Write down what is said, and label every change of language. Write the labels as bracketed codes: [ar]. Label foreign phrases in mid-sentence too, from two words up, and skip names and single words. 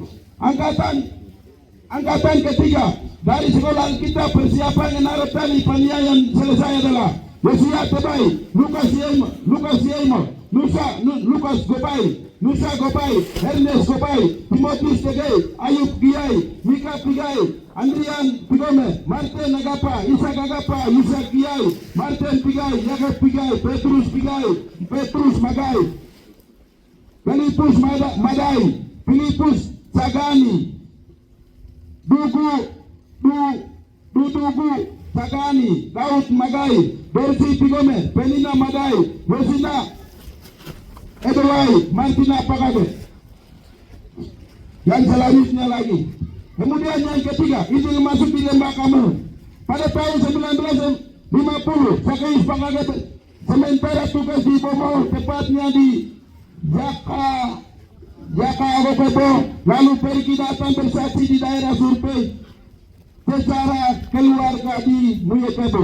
[id] Angkatan ketiga dari sekolah Alkitab persiapan Narotali Paniayan selesai adalah Yosia Tebai, Lukas Yeimo, Lukas Gopai, Nusa Gopai, Ernest Gopai, Timotius Tegai, Ayub Giai, Mika Pigai, Andrian Pigome, Martin Agapa, Isak Agapa, Isak Giai, Martin Pigai, Yakob Pigai, Petrus Pigai, Petrus Magai, Filipus Madai, Filipus Sagani, Dugu Sagani, Daud Magai, Bersi Pigome, Penina Madai, Rosina Edwai, Martina Pagage. Yang selanjutnya lagi. Kemudian yang ketiga, izin masuk di Lembah kamu. Pada tahun 1950, Sakais Pagage sementara tugas di Bomo, tepatnya di Jaka Agopebo, lalu pergi datang bersaksi di daerah survei secara keluarga di Muyakebo.